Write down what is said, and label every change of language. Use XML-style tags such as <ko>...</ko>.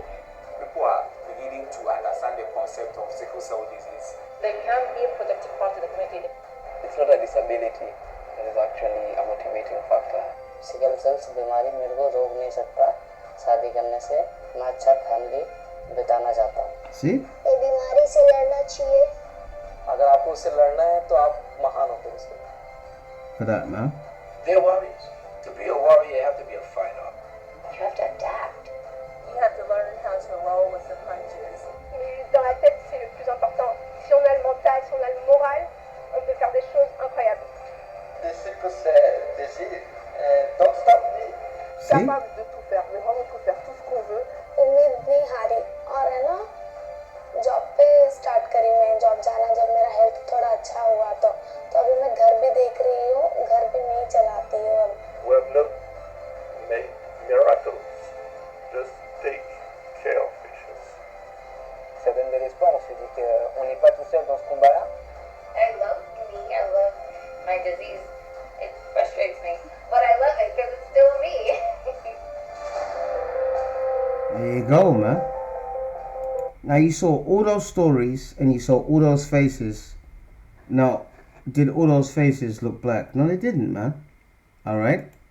<en>People are beginning to understand the concept of sickle cell disease. They can be a productive part of the community. It's not a disability. It is actually a motivating factor.</en> <hi>Sickle sales बीमारी मेरे को रोक नहीं सकता। शादी करने से मैं अच्छा फैमिली बिताना चाहता हूँ।</hi> <en>See?</en> <hi>ये बीमारी से लड़ना चाहिए। अगर आपको उससे लड़ना है तो आप महान होते हैं उसके।</hi> <en>For that, man. They're warriors. To be a warrior, you have to be a fighter. You have to adapt. You have to learn how to roll with the punches.</en> <fr>dans la tête c'est le plus important. Si on a le mental, si on a le moral, on peut faire des choses incroyables.</fr> <en>The sickle cell disease don't stop me. See?</en> <fr>Capable de tout faire, de vraiment tout faire, tout ce qu'on veut.</fr> <hi>उम्मीद नहीं हारी और है ना job पे start करी मैं job जाना जब मेरा हेल्थ थोड़ा अच्छा हुआ तो अभी मैं घर भी देख रही हूँ घर भी नहीं चलाती हूँ अब</hi> <en>We have not made miracles. Just take care of patients.</en> <fr>Ça donne de l'espoir, on se dit qu'on n'est pas tout seul dans ce combat-là.</fr> <en>I love me. I love my disease. It frustrates me, but I love it because it's still me. There you go, man. Now you saw all those stories and you saw all those faces. Now, did all those faces look black? No, they didn't, man. All right.</en>